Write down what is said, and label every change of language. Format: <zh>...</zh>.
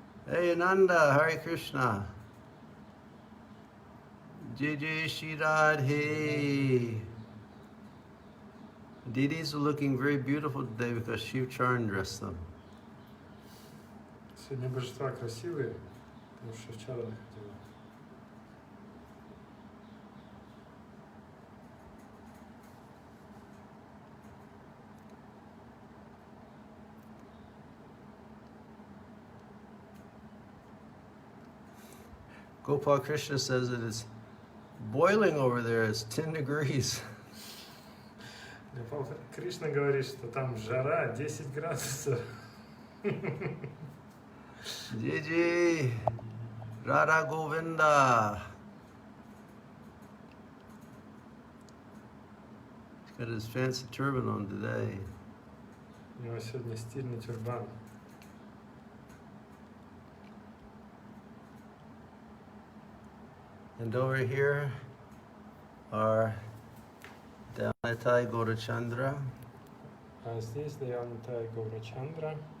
<en>Hey, Ananda, Hare Krishna. Jai Shri Deities are looking very beautiful today because Shiv Charan dressed them.</en> <ru>Сегодня божества красивые, потому что вчера находила.</ru> <en>Gopal Krishna says that it's boiling over there. It's 10 degrees.</en> <ru>Кришна говорит, что там жара 10 градусов.</ru> <en>Jiji, Radha Govinda. He's got his fancy turban on today.</en> <ru>У него сегодня стильный тюрбан.</ru> <en>And over here are Dhyanatai Gaurachandra.</en> <ru>А здесь Дhyanatai Gaurachandra.</ru>